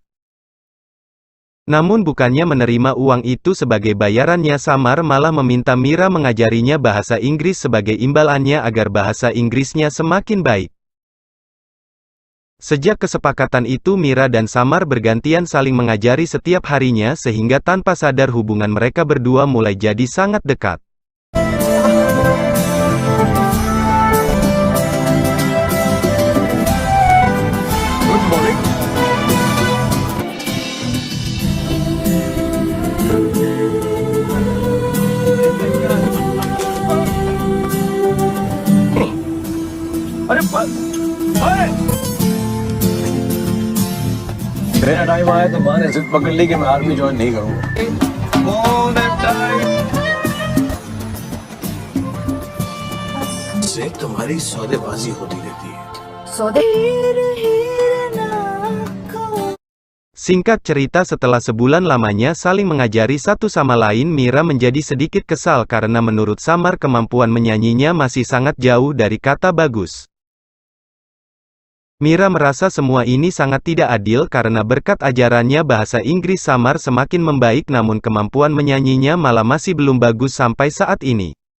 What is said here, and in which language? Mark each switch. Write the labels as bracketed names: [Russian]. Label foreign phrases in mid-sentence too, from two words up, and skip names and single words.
[Indonesian] Namun bukannya menerima uang itu sebagai bayarannya, Samar malah meminta Mira mengajarinya bahasa Inggris sebagai imbalannya agar bahasa Inggrisnya semakin baik. Sejak kesepakatan itu, Mira dan Samar bergantian saling mengajari setiap harinya sehingga tanpa sadar hubungan mereka berdua mulai jadi sangat dekat. [English] Good morning. [Hindi] अरे मेरा टाइम आया तो माँ ने जिद पकड़ ली कि मैं [English] army join [Hindi] नहीं करूँगा। से तुम्हारी सौदेबाजी होती रहती है। [Indonesian] Singkat cerita, setelah sebulan lamanya saling mengajari satu sama lain, Mira menjadi sedikit kesal karena menurut Samar kemampuan menyanyinya masih sangat jauh dari kata bagus. Mira merasa semua ini sangat tidak adil karena berkat ajarannya bahasa Inggris Samar semakin membaik namun kemampuan menyanyinya malah masih belum bagus sampai saat ini.